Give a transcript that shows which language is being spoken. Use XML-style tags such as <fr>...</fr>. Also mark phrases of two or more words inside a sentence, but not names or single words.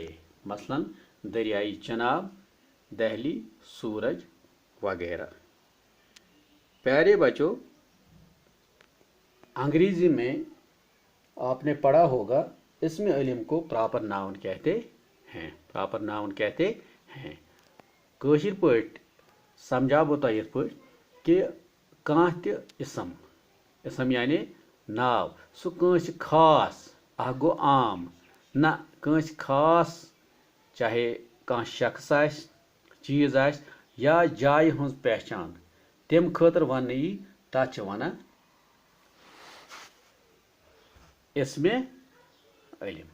<hi>मसलन दरियाई चनाब, दहली, सूरज वगैरह। प्यारे बच्चों, अंग्रेज़ी में आपने पढ़ा होगा इसमें अलिम को</hi> <en>proper noun</en> <hi>कहते हैं।</hi> <en>proper noun</en> <hi>कहते हैं।</hi> <ks>कशिर पट समझा बो तह यथ पट कि कां ते इसम यानी नाव सु कंस खास अह गो आम ना कंस खास, चाहे कां शख्स आस, चीज आस या जाय हंस पहचान तम खतर वन यी तथ वनान इसमें अलिम।</ks>